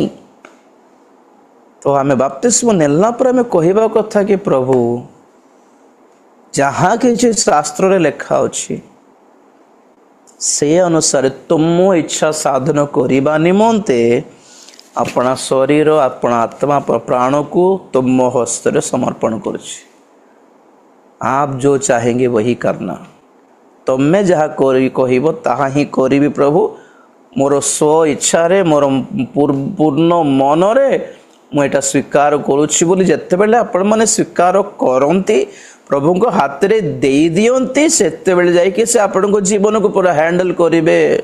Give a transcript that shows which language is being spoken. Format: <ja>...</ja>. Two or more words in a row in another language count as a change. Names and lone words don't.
<or>ତ ଆମେ ବାପ୍ତିସ୍ମ ନେଲା ପରେ ଆମେ କହିବା କଥା କି ପ୍ରଭୁ ଯାହା କିଛି ଶାସ୍ତ୍ରରେ ଲେଖା ଅଛି ସେ ଅନୁସାରେ ତୁମ ଇଚ୍ଛା ସାଧନ କରିବା ନିମନ୍ତେ ଆପଣ ଶରୀର, ଆପଣ ଆତ୍ମା, ପ୍ରାଣକୁ ତୁମ ହସ୍ତରେ ସମର୍ପଣ କରୁଛି।</or> <hi>आप जो चाहेंगे वही करना।</hi> <or>ତମେ ଯାହା କହିବ ତାହା ହିଁ କରିବି ପ୍ରଭୁ। ମୋର ସ୍ୱ ଇଚ୍ଛାରେ, ମୋର ପୂର୍ଣ୍ଣ ମନରେ ମୁଁ ଏଇଟା ସ୍ୱୀକାର କରୁଛି ବୋଲି ଯେତେବେଳେ ଆପଣମାନେ ସ୍ୱୀକାର କରନ୍ତି, ପ୍ରଭୁଙ୍କ ହାତରେ ଦେଇଦିଅନ୍ତି, ସେତେବେଳେ ଯାଇକି ସେ ଆପଣଙ୍କ ଜୀବନକୁ ପୁରା ହ୍ୟାଣ୍ଡେଲ କରିବେ।</or>